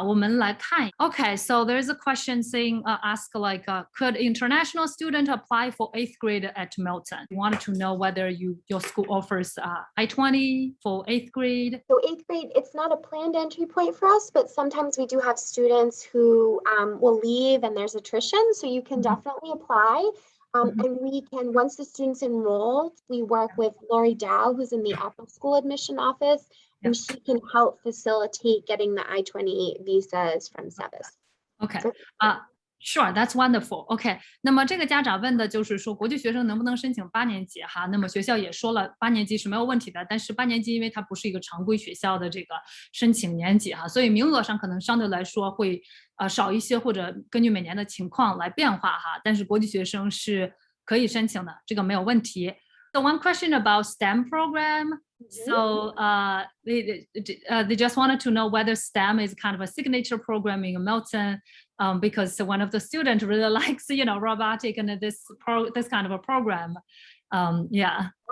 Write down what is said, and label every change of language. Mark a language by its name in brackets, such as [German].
[Chinese] 我们来看。 [English] Okay, so there's a question saying, ask like, could international student apply for 8th grade at Milton? We wanted to know whether your school offers I-20 for 8th grade. So 8th grade, it's not a planned entry point for us, but sometimes we do have students who will leave and there's attrition. So you can definitely apply. And we can, once the student's enrolled, we work with Lori Dow, who's in the upper school admission office, and she can help facilitate getting the I-20 visas from SEVIS. Okay. Sure, that's wonderful. [Chinese] OK, 那么这个家长问的就是说，国际学生能不能申请8年级哈？那么学校也说了，8年级是没有问题的，但是8年级因为它不是一个常规学校的这个申请年级哈，所以名额上可能相对来说会少一些，或者根据每年的情况来变化哈。但是国际学生是可以申请的，这个没有问题。 [English] So one question about STEM program. So they just wanted to know whether STEM is kind of a signature program in Milton, because one of the students really likes, robotic and this kind of a program. Yeah,